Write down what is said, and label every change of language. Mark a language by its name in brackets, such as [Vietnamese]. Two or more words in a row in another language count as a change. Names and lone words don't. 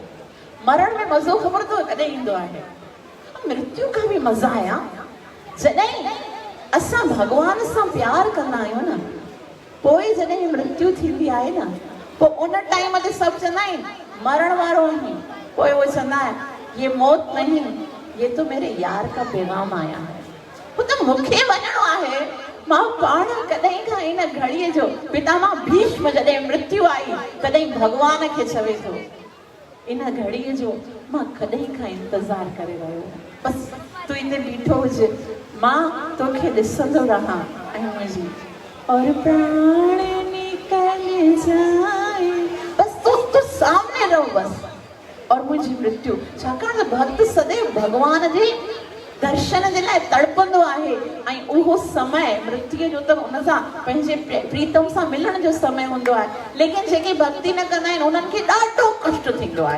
[Sindhi] मरण में मज़ो ख़बर अथव कॾहिं ईंदो आहे, मृत्यु खां बि मज़ा आया जॾहिं असां भॻवान सां प्यार कंदा आहियूं न, पोइ जॾहिं मृत्यु थींदी आहे न, पोइ उन टाइम ते सभु चवंदा आहिनि मरण वारो आहीं, पोइ उहो चवंदा आहिनि [Hindi] ये मौत नहीं, ये तो मेरे यार का पैगाम आया है। [Sindhi] पोइ त मूंखे वञणो आहे, मां पाण कॾहिं खां इन घड़ीअ जो पितामह भीष्म जॾहिं मृत्यु आई तॾहिं भॻवान खे चवे थो इन घड़ीअ जो मां कॾहिं खां इंतज़ारु करे रहियो, बसि तूं हिते बीठो हुजे, मां तोखे ॾिसंदो रहां ऐं मुंहिंजी और [Hindi] प्राण निकल जाए, [Sindhi] बसि तूं सामने रहो बसि, और मुंहिंजी मृत्यु। छाकाणि त भक्त सदैव भॻवान जे दर्शन जे लाइ तड़पंदो आहे ऐं उहो समय मृत्यु जो त हुन सां पंहिंजे प्रीतम सां मिलण जो समय हूंदो आहे, लेकिन जेके भक्ति न कंदा आहिनि उन्हनि खे ॾाढो कष्ट थींदो आहे।